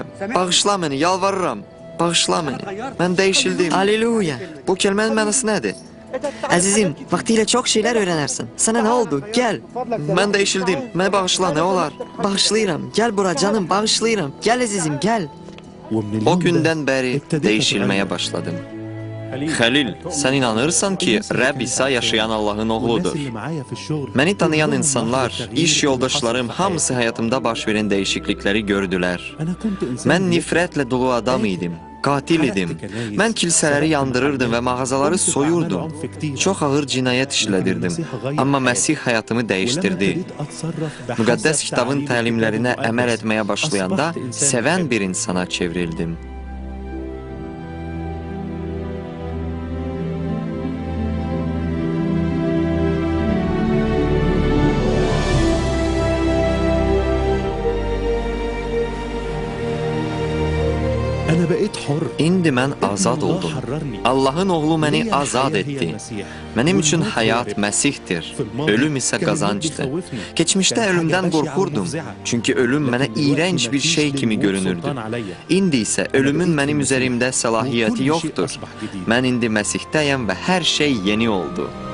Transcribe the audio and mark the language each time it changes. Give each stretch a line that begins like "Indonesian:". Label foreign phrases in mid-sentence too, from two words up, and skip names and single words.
Azerbaijani: Bağışla məni, yalvarıram. Bağışla məni. Mən dəyişildim. Aleluya. Bu kəlmənin mənası nədir? Əzizim, vaxtilə çox şeylər öyrənərsən. Sənə nə oldu? Gəl. Mən dəyişildim. Məni bağışla, nə olar? Bağışlayıram. Gəl bura canım, bağışlayıram. Gəl əzizim, gəl.
Arabic: ومن
Azerbaijani: O
Arabic: اليوم ده
Azerbaijani: gündən bəri
Arabic: ابتديت
Azerbaijani: dəyişilməyə
Arabic: أتغير.
Azerbaijani: başladım. Xəlil, sən inanırsan ki, Rəbb İsa yaşayan Allahın
Arabic: والناس
Azerbaijani: oğludur.
Arabic: اللي معايا في الشغل
Azerbaijani: Məni tanıyan
Arabic: كلهم
Azerbaijani: insanlar,
Arabic: لاحظوا التغيير
Azerbaijani: iş
Arabic: اللي
Azerbaijani: yoldaşlarım
Arabic: حصل في
Azerbaijani: hamısı həyatımda baş verən dəyişiklikləri gördülər.
Arabic: أنا كنت إنسان
Azerbaijani: Mən nifrətlə dolu adam idim. Qatil idim. Mən kilsələri yandırırdım və mağazaları soyurdum. Çox ağır cinayət işlədirdim. Amma Məsih həyatımı dəyişdirdi. Müqəddəs kitabın təlimlərinə əməl etməyə başlayanda sevən bir insana çevrildim.
Arabic: أنا بقيت حر.
Azerbaijani: İndi mən azad
Arabic: الله
Azerbaijani: oldum.
Arabic: حررني.
Azerbaijani: Allahın oğlu məni
Arabic: ليا
Azerbaijani: azad
Arabic: الحياة هي
Azerbaijani: etdi.
Arabic: المسيح.
Azerbaijani: Mənim üçün
Arabic: والموت
Azerbaijani: həyat
Arabic: هو
Azerbaijani: Məsihdir.
Arabic: في الماضي
Azerbaijani: Ölüm isə
Arabic: كان الموت
Azerbaijani: qazancdır.
Arabic: بيخوفني.
Azerbaijani: Keçmişdə
Arabic: كان حاجة
Azerbaijani: ölümdən
Arabic: بشعة
Azerbaijani: qorxurdum.
Arabic: ومفزعة.
Azerbaijani: Çünki ölüm mənə
Arabic: لكن دلوقتي
Azerbaijani: iyrənc bir
Arabic: مفيش
Azerbaijani: şey kimi
Arabic: للموت
Azerbaijani: görünürdü.
Arabic: سلطان عليا.
Azerbaijani: İndi isə ölümün mənim üzerimdə səlahiyyəti
Arabic: وكل شيء
Azerbaijani: yoxdur.
Arabic: أصبح جديد.
Azerbaijani: Mən indi Məsihdəyəm və hər şey yeni oldu.